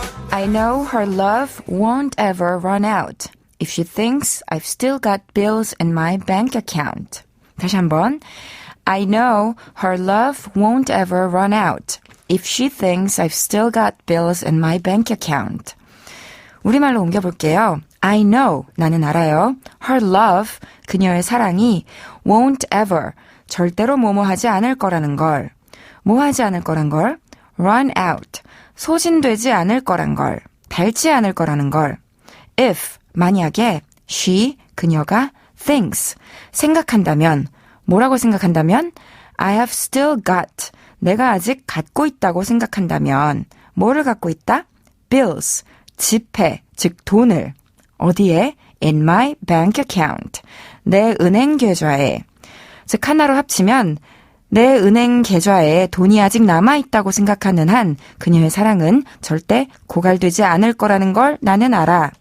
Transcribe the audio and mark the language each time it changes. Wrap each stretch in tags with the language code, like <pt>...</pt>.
<en>I know her love won't ever run out if she thinks I've still got bills in my bank account.</en> <ko>다시 한번.</ko> <en>I know her love won't ever run out if she thinks I've still got bills in my bank account.</en> <ko>우리말로 옮겨볼게요.</ko> <en>I know,</en> <ko>나는 알아요.</ko> <en>Her love,</en> <ko>그녀의 사랑이</ko> <en>won't ever,</en> <ko>절대로 뭐뭐하지 않을 거라는 걸. 뭐하지 않을 거란 걸?</ko> <en>run out,</en> <ko>소진되지 않을 거란 걸. 닳지 않을 거라는 걸. if, 만약에 she, 그녀가 thinks, 생각한다면 뭐라고 생각한다면?</ko> <en>I have still got,</en> <ko>내가 아직 갖고 있다고 생각한다면 뭐를 갖고 있다? bills, 지폐, 즉 돈을. 어디에?</ko> <en>in my bank account,</en> <ko>내 은행 계좌에. 즉 하나로 합치면 내 은행 계좌에 돈이 아직 남아있다고 생각하는 한 그녀의 사랑은 절대 고갈되지 않을 거라는 걸 나는 알아.</ko>